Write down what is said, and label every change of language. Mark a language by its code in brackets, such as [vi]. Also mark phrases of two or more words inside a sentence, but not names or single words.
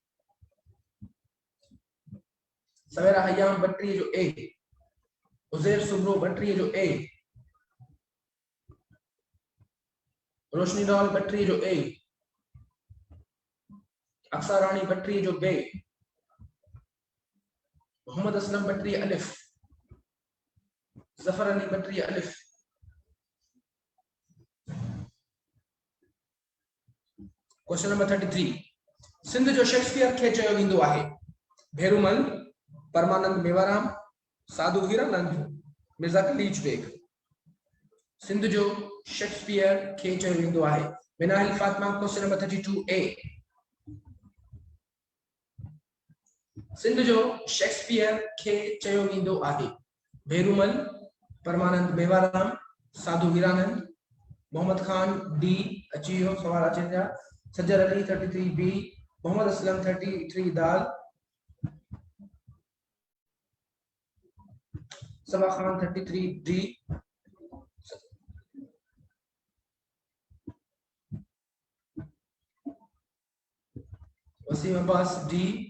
[sd] सवेरा हयाम बट्री जो ए, उजैर सुब्रो बट्री जो ए, रोशनी डॉल बट्री जो ए, अक्सर रानी बट्री जो बे, मोहम्मद असलम बट्री अलिफ, जफर अली बट्री अलिफ। [en] question number [sd] 33 सिंध जो शेक्सपियर खे चयो वेंदो आहे। भेरूमल, परमानंद मेवाराम, साधु हीरानंद, मिर्जा खलीज बेग। सिंध जो शेक्सपियर खे चयो वेंदो आहे। मिनाहिल फातिमा [en] question number [sd] 32 ए, सिंध जो शेक्सपियर खे चयो वेंदो आहे। भेरूमल, परमानंद मेवाराम, साधु हीरानंद, मोहम्मद खान डी अची वियो सवाल अचनि जा, सज्जर अली 33 बी, मोहम्मद असलम 33 दाल, सबा खान 33 डी, वसीम अब्बास डी,